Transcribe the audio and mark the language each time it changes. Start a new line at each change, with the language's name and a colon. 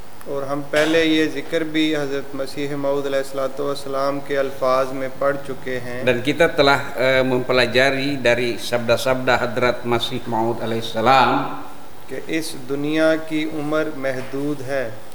Urdu: اور ہم پہلے یہ ذکر بھی حضرت مسیح موعود علیہ الصلوۃ والسلام کے الفاظ میں پڑھ چکے ہیں
Indonesian: dan kita telah mempelajari dari sabda-sabda حضرت مسیح موعود علیہ السلام
Urdu: کہ اس دنیا کی عمر محدود ہے